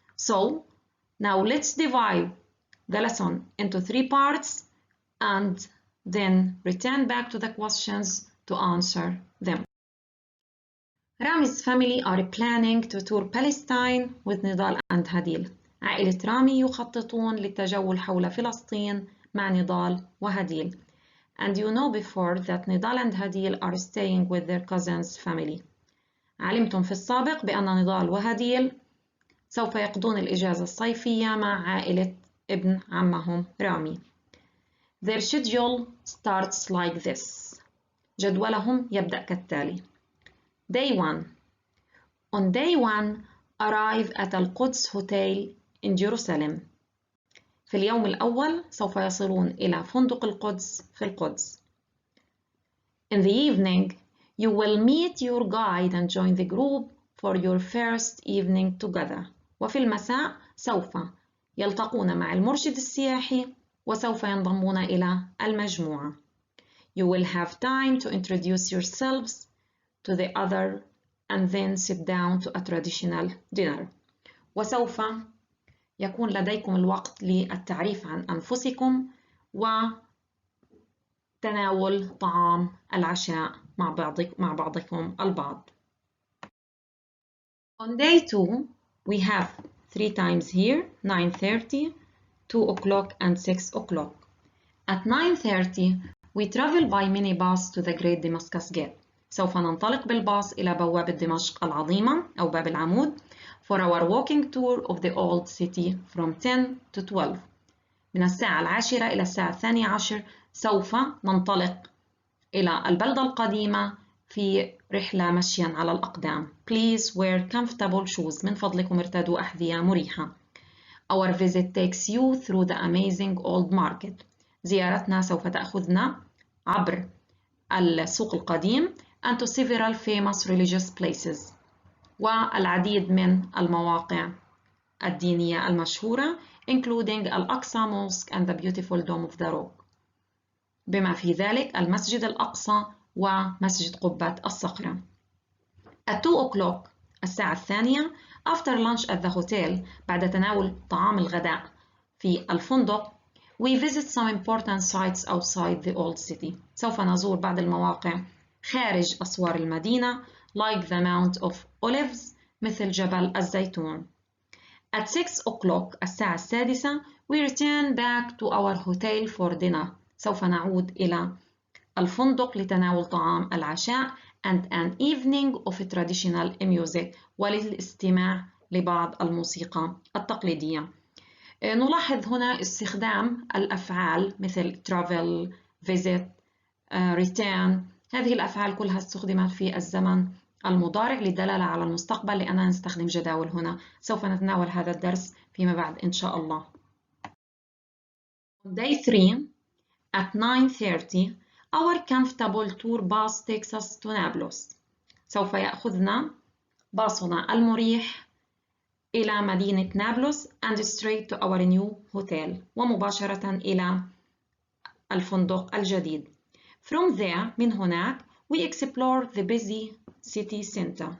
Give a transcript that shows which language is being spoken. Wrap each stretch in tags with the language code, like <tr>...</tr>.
<en>So now let's divide the lesson into 3 parts and then return back to the questions to answer them. Rami's family are planning to tour Palestine with Nidal and Hadil.</en> <ar>عائلة رامي يخططون للتجول حول فلسطين مع نضال وهديل.</ar> <en>And you know before that Nidal and Hadil are staying with their cousin's family.</en> <ar>علمتم في السابق بأن نضال وهديل سوف يقضون الإجازة الصيفية مع عائلة ابن عمهم رامي.</ar> <en>Their schedule starts like this.</en> <ar>جدولهم يبدأ كالتالي.</ar> <en>Day 1. On day 1, arrive at القدس Hotel in Jerusalem.</en> <ar>في اليوم الأول سوف يصلون إلى فندق القدس في القدس.</ar> <en>In the evening, you will meet your guide and join the group for your first evening together.</en> <ar>وفي المساء سوف يلتقون مع المرشد السياحي وسوف ينضمون إلى المجموعة.</ar> <en>You will have time to introduce yourselves to the other and then sit down to a traditional dinner.</en> <ar>وسوف يكون لديكم الوقت للتعريف عن أنفسكم وتناول طعام العشاء مع بعضكم البعض.</ar> <en>On day 2, we have 3 times here, 9:30, 2 o'clock and 6 o'clock. At 9:30, we travel by minibus to the Great Damascus Gate.</en> <ar>سوف ننطلق بالباص إلى بوابة دمشق العظيمة أو باب العمود</ar> <en>for our walking tour of the old city from 10 to 12.</en> <ar>من الساعة 10 إلى الساعة 12 سوف ننطلق إلى البلدة القديمة في رحلة مشيا على الأقدام.</ar> <en>Please wear comfortable shoes.</en> <ar>من فضلكم ارتدوا أحذية مريحة.</ar> <en>Our visit takes you through the amazing old market.</en> <ar>زيارتنا سوف تأخذنا عبر السوق القديم</ar> <en>and to several famous religious places.</en> <ar>والعديد من المواقع الدينية المشهورة</ar> <en>including الأقصى Mosque and the beautiful Dome of the Rock.</en> <ar>بما في ذلك المسجد الأقصى ومسجد قبة الصخرة.</ar> <en>At 2 o'clock</en> <ar>الساعة 2</ar> <en>after lunch at the hotel</en> <ar>بعد تناول طعام الغداء في الفندق</ar> <en>we visit some important sites outside the old city.</en> <ar>سوف نزور بعض المواقع خارج أسوار المدينة</ar> <en>like the Mount of Olives</en> <ar>مثل جبل الزيتون.</ar> <en>At 6 o'clock</en> <ar>الساعة 6</ar> <en>we return back to our hotel for dinner.</en> <ar>سوف نعود إلى الفندق لتناول طعام العشاء</ar> <en>and an evening of traditional music</en> <ar>وللاستماع لبعض الموسيقى التقليدية. نلاحظ هنا استخدام الأفعال مثل travel, visit, return. هذه الأفعال كلها استخدمت في الزمن المضارع للدلالة على المستقبل لأننا نستخدم جداول هنا. سوف نتناول هذا الدرس فيما بعد إن شاء الله.</ar> <en>Day 3 at 9:30 our comfortable tour bus takes us to Nablus.</en> <ar>سوف يأخذنا باصنا المريح إلى مدينة نابلس</ar> <en>and straight to our new hotel</en> <ar>ومباشرة إلى الفندق الجديد.</ar> <en>From there</en> <ar>من هناك</ar> <en>we explore the busy city center.</en>